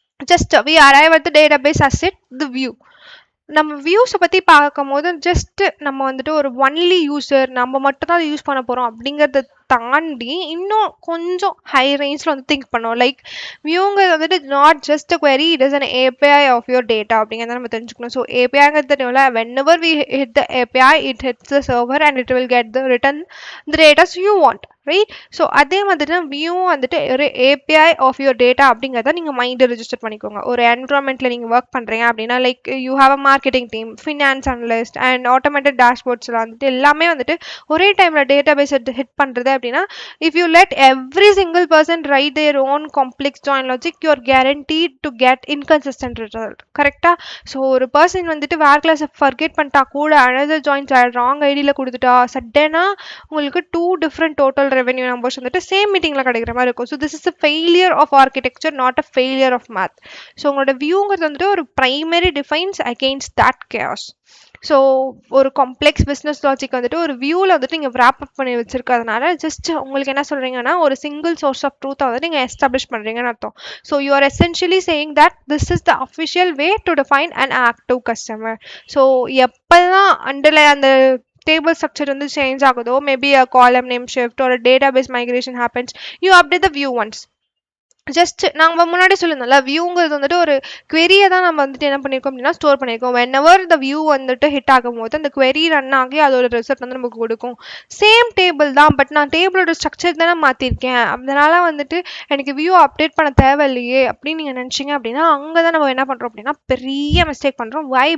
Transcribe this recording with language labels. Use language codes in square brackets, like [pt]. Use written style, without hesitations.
[en] Just we arrive at the database as it the view. [ta] நம்ம வியூஸை பற்றி பார்க்கும்போது just நம்ம வந்துட்டு ஒரு ஒன்லி யூஸர் நம்ம மட்டும் தான் யூஸ் பண்ண போகிறோம் அப்படிங்கிறத தாண்டி இன்னும் கொஞ்சம் ஹை ரேஞ்சில் வந்து திங்க் பண்ணோம். லைக் வியூங்கிறது வந்துட்டு [en] not just a query, it is an API of your data [ta] அப்படிங்கிறத நம்ம தெரிஞ்சுக்கணும். ஸோ ஏபிஐங்கிறது தெரியும்ல, [en] whenever we hit the API it hits the server and it will get the return the data you want, right. [ta] So அதே மாதிரி தான் view வந்துட்டு ஒரு API of your data அப்படிங்கிறத நீங்கள் மைண்டில் ரிஜிஸ்டர் பண்ணிக்கோங்க. ஒரு என்விரான்மெண்ட்டில் நீங்கள் ஒர்க் பண்ணுறீங்க அப்படின்னா like you have a marketing team, finance analyst and automated டேஷ்போர்ட்ஸில் வந்துட்டு எல்லாமே வந்துட்டு ஒரே டைமில் டேட்டா பேஸ் ஹிட் பண்ணுறது அப்படின்னா [en] If you let every single person write their own complex join logic you are guaranteed to get inconsistent result. [ta] கரெக்டாக. So ஒரு person வந்துட்டு வேர் கிளாஸை ஃபர்கெட் பண்ணிட்டா கூட அனதர் ஜாயின்ஸ் ராங் ஐடியில் கொடுத்துட்டா சடனாக உங்களுக்கு 2 different total revenue numbers வந்துட்டு சேம் மீட்டிங்கில் கிடைக்கிற மாதிரி இருக்கும். [en] So this is a failure of architecture, not a failure of math. [ta] So உங்களோட வியூங்கிறது வந்துட்டு ஒரு primary defines against that case. So ஒரு காம்ப்ளெக்ஸ் பிஸ்னஸ் லாஜிக் வந்துட்டு ஒரு வியூவில் வந்துட்டு நீங்கள் wrap up பண்ணி வச்சிருக்கிறதுனால ஜஸ்ட் உங்களுக்கு என்ன சொல்கிறீங்கன்னா ஒரு சிங்கிள் சோர்ஸ் ஆஃப் ட்ரூத்தை வந்துட்டு நீங்கள் எஸ்டாப்ளிஷ் பண்ணுறீங்கன்னு அர்த்தம். [en] So you are essentially saying that this is the official way to define an active customer. [ta] So எப்போல்லாம் அண்டர்ல அந்த table structure வந்து சேஞ்ச் ஆகுதோ, [en] Maybe a column name shift or a database migration happens, you update the view once. [ta] Just நாங்கள் முன்னாடி சொல்லியிருந்தோம்ல, வியூங்கிறது வந்துட்டு ஒரு query-யை தான் நம்ம வந்துட்டு என்ன பண்ணியிருக்கோம் அப்படின்னா ஸ்டோர் பண்ணியிருக்கோம். whenever the view வந்துட்டு ஹிட் ஆகும்போது அந்த query ரன் ஆகி அதோட ரிசல்ட் வந்து நமக்கு கொடுக்கும். சேம் டேபிள் தான், பட் நான் டேபிளோட ஸ்ட்ரக்சர் தானே மாற்றிருக்கேன், அதனால வந்துட்டு எனக்கு வியூ அப்டேட் பண்ண தேவையில்லையே அப்படின்னு நீங்கள் நினச்சிங்க அப்படின்னா அங்கே தான் நம்ம என்ன பண்ணுறோம் அப்படின்னா பெரிய மிஸ்டேக் பண்ணுறோம். வை?